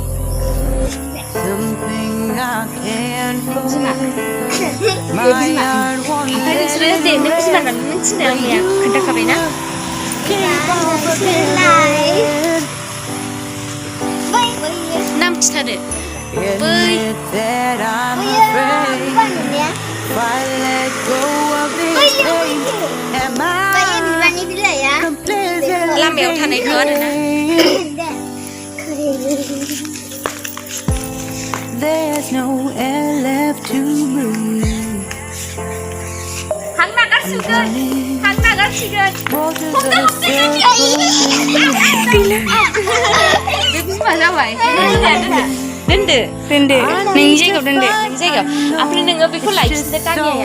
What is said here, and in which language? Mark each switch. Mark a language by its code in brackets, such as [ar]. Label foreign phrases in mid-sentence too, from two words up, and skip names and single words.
[brx] बिमा ओमफ्राय नोंसोरो दे नों बिमा होननानै मिथिनो आंनिया खोन्थाखाबायना नाम खिथादो बै लामायाव थानायखौ आरोना [en] There's no air left to breathe. [brx] हां नागारसिगोन हां नागारसिगोन बे बिमा जाबाय दोनदो नोंनि जायगायाव दोनदो नोंनि जायगायाव ओमफ्राय नोङो बेखौ लायफिनदो दानिया